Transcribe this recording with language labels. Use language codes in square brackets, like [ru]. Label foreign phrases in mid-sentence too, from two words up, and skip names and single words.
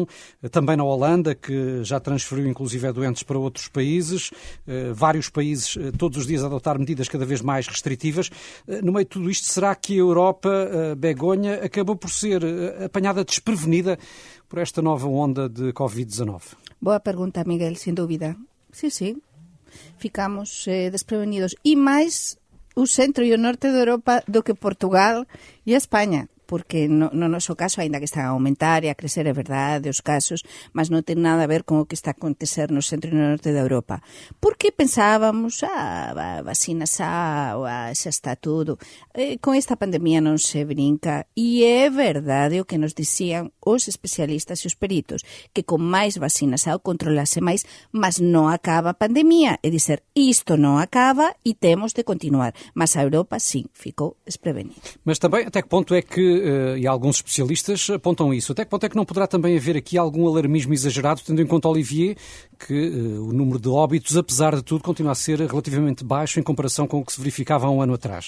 [pt] Também na Holanda, que já transferiu, inclusive, doentes para outros países. Vários países, todos os dias, a adotar medidas cada vez mais restritivas. No meio de tudo isto, será que a Europa, Begonha, acabou por ser apanhada desprevenida por esta nova onda de Covid-19? Boa pergunta, Miguel, [gl] sin dúbida. Sí. Ficamos desprevenidos. E máis o centro e o norte de Europa do que Portugal e a España. Porque no noso caso, ainda que están a aumentar e a crecer, é verdade, os casos, mas non ten nada a ver con o que está a acontecer no centro e no norte de Europa. Porque pensábamos, vacina xa está tudo. Con esta pandemia non se brinca, e é verdade o que nos dicían os especialistas e os peritos, que con máis vacinas xa o controlase máis, mas non acaba a pandemia. É dizer, isto non acaba e temos de continuar. Mas [pt] a Europa, sim, ficou desprevenida. Mas também, até que ponto é que e alguns especialistas apontam isso. Até que ponto é que não poderá também haver aqui algum alarmismo exagerado, tendo em conta, Olivier, que o número de óbitos, apesar de tudo, continua a ser relativamente baixo em comparação com o que se verificava há um ano atrás?